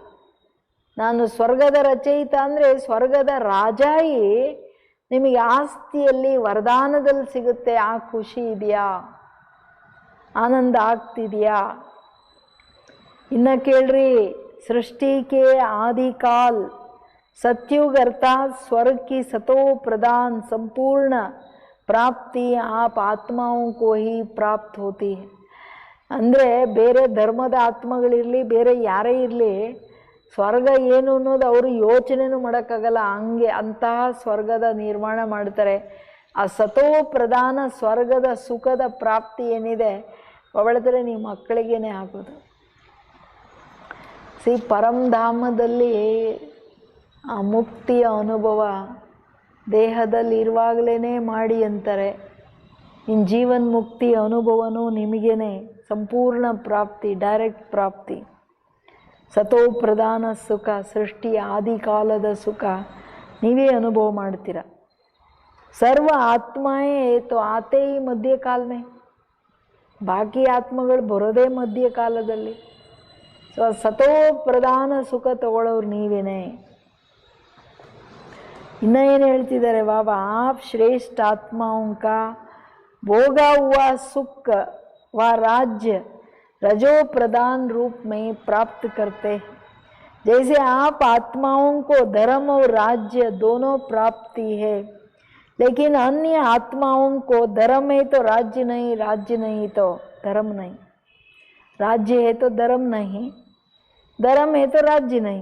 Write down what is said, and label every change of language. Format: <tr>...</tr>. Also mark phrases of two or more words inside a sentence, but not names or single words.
<kn>ನಾನು ಸ್ವರ್ಗದ ರಚಯಿತ ಅಂದರೆ ಸ್ವರ್ಗದ ರಾಜಾಯಿ ನಿಮಗೆ ಆಸ್ತಿಯಲ್ಲಿ ವರದಾನದಲ್ಲಿ ಸಿಗುತ್ತೆ. ಆ ಖುಷಿ ಇದೆಯಾ? ಆನಂದ ಆಗ್ತಿದೆಯಾ? ಇನ್ನು ಕೇಳ್ರಿ,</kn> <hi>सृष्टि के आदिकाल सत्युग अर्थात स्वर्ग की सतो प्रदान संपूर्ण प्राप्ति आप आत्माओं को ही प्राप्त होती है.</hi> <kn>ಅಂದರೆ ಬೇರೆ ಧರ್ಮದ ಆತ್ಮಗಳಿರಲಿ, ಬೇರೆ ಯಾರೇ ಇರಲಿ, ಸ್ವರ್ಗ ಏನು ಅನ್ನೋದು ಅವರು ಯೋಚನೆನೂ ಮಾಡೋಕ್ಕಾಗಲ್ಲ. ಹಂಗೆ ಅಂತಹ ಸ್ವರ್ಗದ ನಿರ್ಮಾಣ ಮಾಡ್ತಾರೆ. ಆ ಸತೋ ಪ್ರಧಾನ ಸ್ವರ್ಗದ ಸುಖದ ಪ್ರಾಪ್ತಿ ಏನಿದೆ ಹೊಗಳಿದ್ರೆ ನೀವು ಮಕ್ಕಳಿಗೇನೆ ಆಗೋದು. ಪರಂಧಾಮದಲ್ಲಿ ಆ ಮುಕ್ತಿಯ ಅನುಭವ ದೇಹದಲ್ಲಿ ಇರುವಾಗಲೇ ಮಾಡಿ ಅಂತಾರೆ. ಇನ್ನು ಜೀವನ್ ಮುಕ್ತಿ ಅನುಭವನೂ ನಿಮಗೇನೆ ಸಂಪೂರ್ಣ ಪ್ರಾಪ್ತಿ, ಡೈರೆಕ್ಟ್ ಪ್ರಾಪ್ತಿ. ಸತೋ ಪ್ರಧಾನ ಸುಖ, ಸೃಷ್ಟಿ ಆದಿಕಾಲದ ಸುಖ ನೀವೇ ಅನುಭವ ಮಾಡ್ತೀರ.</kn> <hi>सर्व आत्माएं तो आते ही मध्य काल में,</hi> <kn>ಬಾಕಿ ಆತ್ಮಗಳು ಬರೋದೇ ಮಧ್ಯ ಕಾಲದಲ್ಲಿ. ಸೊ ಸತೋ ಪ್ರಧಾನ ಸುಖ ತಗೊಳ್ಳೋರು ನೀವೇನೆ. ಇನ್ನ ಏನು ಹೇಳ್ತಿದ್ದಾರೆ ಬಾಬಾ,</kn> <hi>आप श्रेष्ठ आत्माओं का भोगा हुआ सुख व राज्य रजो प्रधान रूप में प्राप्त करते हैं. जैसे आप आत्माओं को धर्म और राज्य दोनों प्राप्ति है, लेकिन अन्य आत्माओं को धर्म है तो राज्य नहीं, राज्य नहीं तो धर्म नहीं, राज्य है तो धर्म नहीं, धर्म है तो राज्य नहीं.</hi>